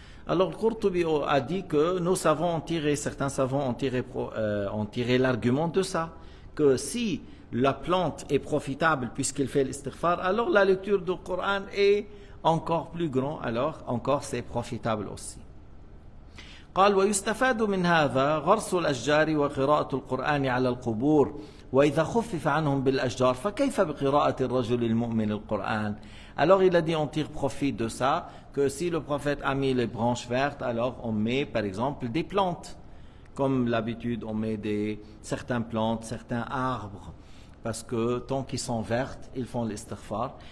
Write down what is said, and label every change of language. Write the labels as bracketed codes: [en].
[fr] Alors Qurtubi a dit que nos savants ont tiré, certains savants ont tiré l'argument de ça, que si la plante est profitable puisqu'il fait l'istighfar, alors la lecture du Coran est encore plus grand, alors encore c'est profitable aussi. [ar] قال ويستفاد من هذا غرس الأشجار وقراءة القرآن على القبور وإذا خفف عنهم بالأشجار فكيف بقراءة الرجل المؤمن القرآن. [fr] Alors il a dit on tire profit de ça, que si le prophète a mis les branches vertes, alors on met par exemple des plantes. Comme l'habitude on met certaines plantes, certains arbres, parce que tant qu'ils sont vertes, ils font l'istighfar.